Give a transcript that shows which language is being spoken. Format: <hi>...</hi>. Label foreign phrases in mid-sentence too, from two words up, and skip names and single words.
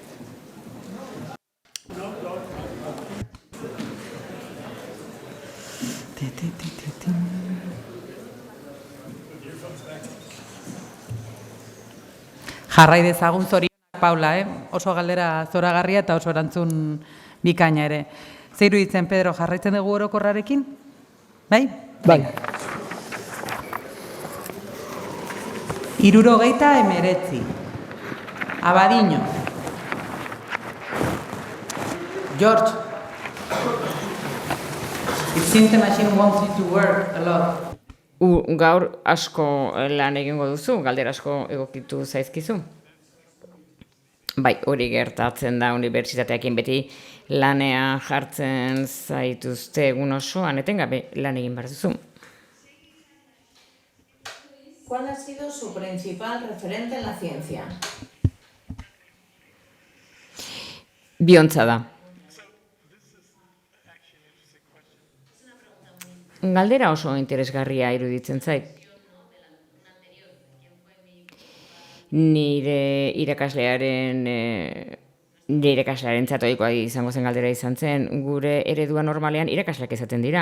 <eu>Jarrai dezagun zorionak, Paula, oso galdera zoragarria eta oso erantzun bikaina ere. Zeiru ditzen, Pedro, jarraitzen dugu orokorrarekin? Bai? Bai. 79. Abadiño. George.</eu> <en>It seems the machine wants you to work a lot.</en> <eu>Gaur asko lan egingo duzu, galdera asko egokitu zaizkizu. Bai, hori gertatzen da unibertsitateekin beti lanean jartzen zaituzte egun osoan, etengabe lan egin behar duzu.</eu> <es>¿Cuál ha sido su principal referente en la ciencia?</es> <eu>Biontza da. Galdera oso interesgarria iruditzen zait. Nire irakaslearen zatoikoa izango zen galdera izan zen, gure eredua normalean irakasleak izaten dira.</eu>